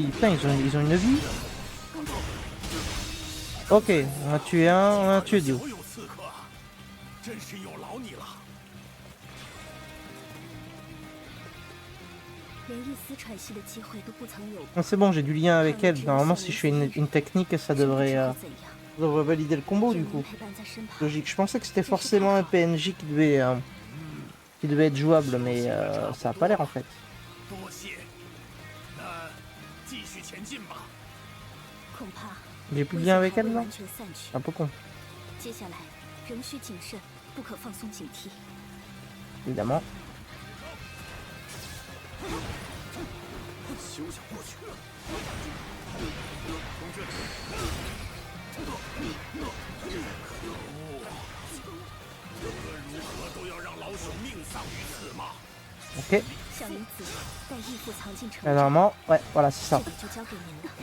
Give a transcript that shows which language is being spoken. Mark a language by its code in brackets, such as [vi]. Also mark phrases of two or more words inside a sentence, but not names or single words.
[fr] Putain, ils ont une vie. Ok, on a tué un, on a tué deux. [zh] 所有刺客，真是有劳你了。连一丝喘息的机会都不曾有过。 [fr] Ah, c'est bon, j'ai du lien avec elle. Normalement, si je fais une technique, ça devrait valider le combo du coup. [zh] 陪伴在身旁， [fr] Logique. Je pensais que c'était forcément un PNJ qui devait être jouable, mais ça a pas l'air en fait. [zh] 多谢。那继续前进吧。恐怕 [fr] J'ai plus de lien avec [zh] 危险还 [fr] elle [zh] 未 [fr] là. [zh] 完全散去 [fr] C'est un peu con, [zh] 接下来仍需谨慎，不可放松警惕。 [fr] évidemment. [zh] 休想过去！无论如何都要让老朽命丧于此吗？ [fr] Ok. [zh] 小女子待义父藏进城 [fr] Là, [zh] 中， [fr] normalement, ouais, voilà, c'est [zh] 这 [fr] ça. [zh] 里就交给您了。